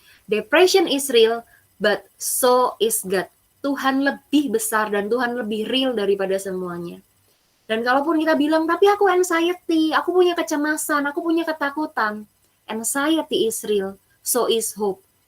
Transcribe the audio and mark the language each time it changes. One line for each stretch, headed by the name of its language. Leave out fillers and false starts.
English: Depression is real, but so is God.
Indonesian: Tuhan lebih besar dan Tuhan lebih real daripada semuanya. Dan kalaupun kita bilang, tapi aku anxiety, aku punya kecemasan, aku punya ketakutan.
English: Anxiety is real, so is hope.